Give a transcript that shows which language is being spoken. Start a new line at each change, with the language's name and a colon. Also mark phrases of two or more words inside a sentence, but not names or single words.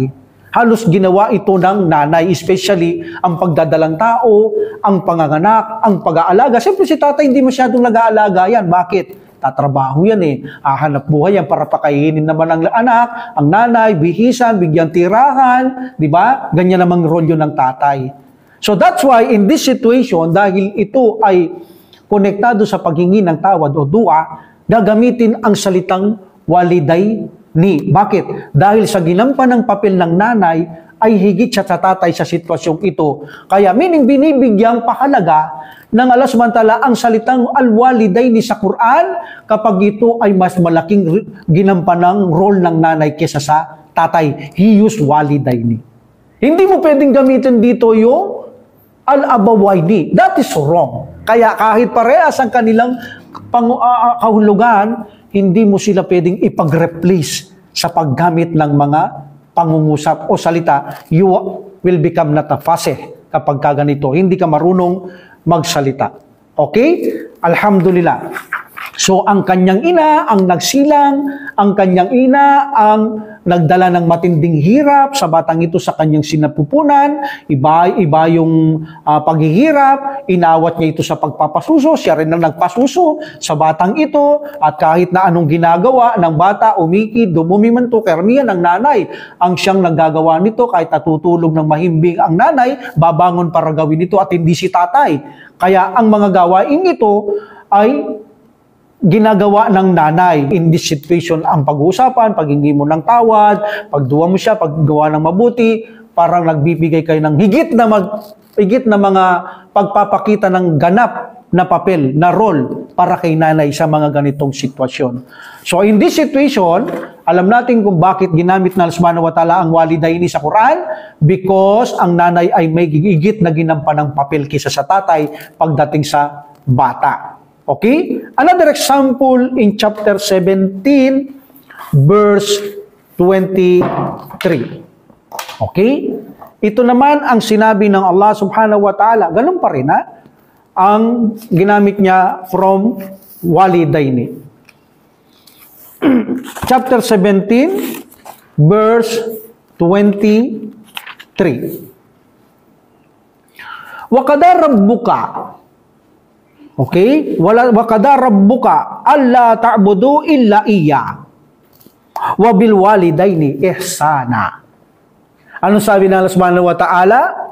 Filipino: Halos ginawa ito ng nanay, especially ang pagdadalang tao, ang panganganak, ang pag-aalaga. Siyempre si tatay hindi masyadong nag-aalaga yan. Bakit? Tatrabaho yan eh. Hanap buhay yan para pakainin naman ang anak, ang nanay, bihisan, bigyan tirahan, di ba? Ganyan namang role yun ng tatay.
English: So that's why in this situation,
Filipino: dahil ito ay konektado sa paghingi ng tawad o dua, gagamitin ang salitang walidayni. Bakit? Dahil sa ginampan ng papel ng nanay, ay higit siya sa tatay sa sitwasyong ito. Kaya meaning binibigyang pahalaga ng
Arabic: الله سبحانه وتعالى
Filipino: ang salitang al-walidayni sa Quran kapag ito ay mas malaking ginampanang role ng nanay kesa sa tatay.
English: He used
Filipino: walidayni. Hindi mo pwedeng gamitin dito yung al-abawayni.
English: That is wrong.
Filipino: Kaya kahit parehas ang kanilang kahulugan, hindi mo sila pwedeng ipag-replace sa paggamit ng mga pangungusap o salita.
English: You will become not a fasih
Filipino: kapag kaganito. Hindi ka marunong magsalita. Okay? Alhamdulillah. So, ang kanyang ina, ang nagsilang, ang kanyang ina, ang nagdala ng matinding hirap sa batang ito sa kanyang sinapupunan, iba yung paghihirap, inawat niya ito sa pagpapasuso, siya rin ang nagpasuso sa batang ito, at kahit na anong ginagawa ng bata, umikid, dumumimanto, karamihan ng nanay, ang siyang naggagawa nito, kahit natutulog ng mahimbing ang nanay, babangon para gawin ito at hindi si tatay. Kaya ang mga gawain ito ay ginagawa ng nanay.
English: In this situation,
Filipino: ang pag-uusapan, paghingi mo ng tawad, pagduwa mo siya, paggawa ng mabuti, parang nagbibigay kayo ng higit na mga pagpapakita ng ganap na papel, na role para kay nanay sa mga ganitong sitwasyon.
English: So in this situation,
Filipino: alam natin kung bakit ginamit na
Arabic: الله سبحانه وتعالى
Filipino: ang walidayni sa Quran, because ang nanay ay may higit na ginampan ng papel kaysa sa tatay pagdating sa bata. Okay?
English: Another example in chapter 17, verse 23.
Filipino: Okay? Ito naman ang sinabi ng
Arabic: الله سبحانه وتعالى.
Filipino: Ganun pa rin ang ginamit niya from walidayni.
English: Chapter 17, verse 23.
Arabic: وقدر ربك. Okay? وقدر ربك ألا تعبدوا إلا إياه. وبالوالدين إحسانا.
Filipino: Ano sabi ng
Arabic: الله سبحانه وتعالى?